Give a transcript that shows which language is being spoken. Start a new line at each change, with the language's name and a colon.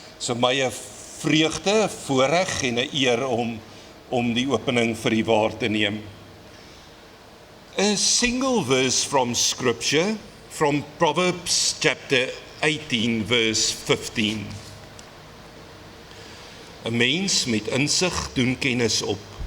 Afrikaans: So my 'n vreugde, voorreg en 'n eer om die opening vir u waar te neem.
English: A single verse from scripture, from Proverbs chapter 18 verse 15.
Afrikaans: 'n Mens met insig doen kennis op.